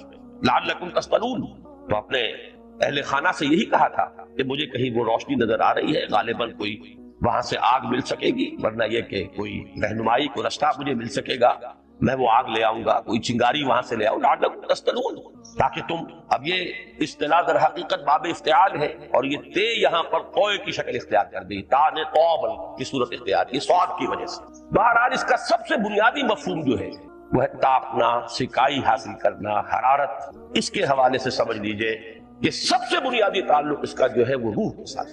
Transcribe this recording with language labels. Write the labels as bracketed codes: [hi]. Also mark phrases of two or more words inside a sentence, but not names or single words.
[ar] لعلکم تفتلون، [ur] تو اپنے اہل خانہ سے یہی کہا تھا کہ مجھے کہیں وہ روشنی نظر آ رہی ہے، غالباً کوئی وہاں سے آگ مل سکے گی، ورنہ یہ کہ کوئی رہنمائی، کوئی رستہ مجھے مل سکے گا، میں وہ آگ لے آؤں گا، کوئی چنگاری وہاں سے لے آؤں، [ar] لعلکم تفتلون، [ur] تاکہ تم، اب یہ اصطلاح در حقیقت باب افتعال ہے، اور یہ تے یہاں پر قوئے کی شکل اختیار کر دی، تا نے توبل کی صورت اختیار کی صاد کی وجہ سے. بہرحال اس کا سب سے بنیادی مفہوم جو ہے وہ ہے تاپنا، سکائی حاصل کرنا، حرارت. اس کے حوالے سے سمجھ لیجئے کہ سب سے بنیادی تعلق اس کا جو ہے وہ روح کے ساتھ.